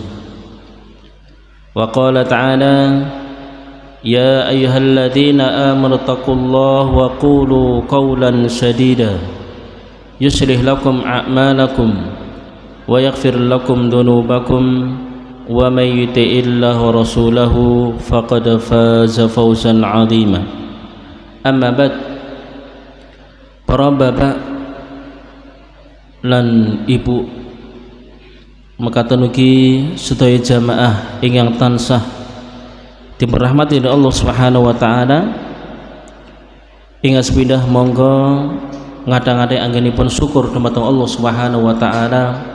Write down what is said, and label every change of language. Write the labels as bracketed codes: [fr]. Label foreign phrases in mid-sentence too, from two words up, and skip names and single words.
[ar] وقال تعالى يا أيها الذين آمنوا اتقوا الله وقولوا قولا سديدا يصلح لكم أعمالكم ويغفر لكم ذنوبكم ومن يطع الله ورسوله فقد فاز فوزا عظيما. أما بعد. [jv] Para bapak lan ibu mekaten ugi sedaya jamaah ingkang tansah dipunrahmati dening Allah [ar] سبحانه وتعالى, [jv] ingkang sepindah monggo ngadhang-adhang anggenipun syukur dumateng Allah [ar] سبحانه وتعالى